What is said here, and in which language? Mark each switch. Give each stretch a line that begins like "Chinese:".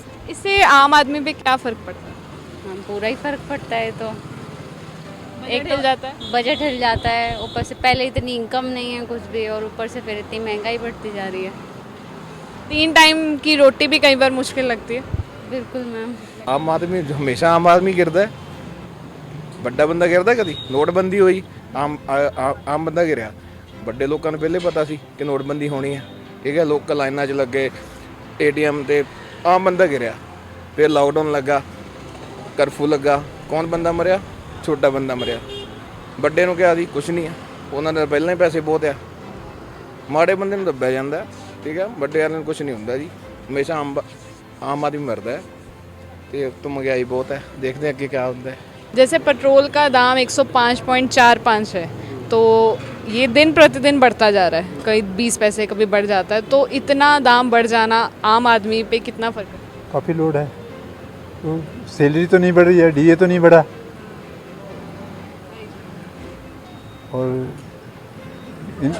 Hindi: इससे आम आदमी पे क्या फ़र्क पड़ता है? हाँ, पूरा ही फर्क पड़ता है। तो एक हिल जाता है। बजट हिल जाता है, ऊपर से पहले इतनी इनकम नहीं है कुछ भी, और ऊपर से फिर इतनी महंगाई बढ़ती जा रही है। 3 टाइम की रोटी भी कई बार मुश्किल लगती है। बिल्कुल मैम।
Punjabi: ਆਮ ਆਦਮੀ ਹਮੇਸ਼ਾ ਆਮ ਆਦਮੀ ਗਿਰਦਾ ਹੈ, ਵੱਡਾ ਬੰਦਾ ਗਿਰਦਾ ਕਦੀ? ਨੋਟਬੰਦੀ ਹੋਈ, ਆਮ ਬੰਦਾ ਗਿਰਿਆ। ਵੱਡੇ ਲੋਕਾਂ ਨੂੰ ਪਹਿਲੇ ਪਤਾ ਸੀ ਕਿ ਨੋਟਬੰਦੀ ਹੋਣੀ ਹੈ, ਠੀਕ ਹੈ, ਲੋਕਲ ਲਾਈਨਾਂ 'ਚ ਲੱਗੇ, ATM ਤੇ ਆਮ ਬੰਦਾ ਗਿਰਿਆ। ਫਿਰ ਲਾਕਡਾਊਨ ਲੱਗਾ, ਕਰਫਿਊ ਲੱਗਾ, ਕੌਣ ਬੰਦਾ ਮਰਿਆ? ਛੋਟਾ ਬੰਦਾ ਮਰਿਆ। ਵੱਡੇ ਨੂੰ ਕਿਹਾ ਸੀ ਕੁਛ ਨਹੀਂ ਹੈ, ਉਹਨਾਂ ਦੇ ਪਹਿਲਾਂ ਹੀ ਪੈਸੇ ਬਹੁਤ ਆ, ਮਾੜੇ ਬੰਦੇ ਨੂੰ ਦੱਬਿਆ ਜਾਂਦਾ ਹੈ, ਠੀਕ ਹੈ, ਵੱਡੇ ਵਾਲਿਆਂ ਨੂੰ ਕੁਛ ਨਹੀਂ ਹੁੰਦਾ ਜੀ, ਹਮੇਸ਼ਾ ਆਮ ਆਦਮੀ ਮਰਦਾ ਹੈ। ਤੇ ਤੋਂ ਮਹਿੰਗਾਈ ਬਹੁਤ ਹੈ, ਦੇਖਦੇ ਅੱਗੇ ਕੀ ਹੁੰਦਾ ਹੈ।
Hindi: जैसे पेट्रोल का दाम 105.45 है, तो ये दिन प्रतिदिन बढ़ता जा रहा है, कहीं 20 पैसे कभी बढ़ जाता है, तो इतना दाम बढ़ जाना आम आदमी पे कितना फ़र्क है? काफ़ी लोड है, तो सैलरी तो नहीं बढ़ रही है, DA तो नहीं बढ़ा, और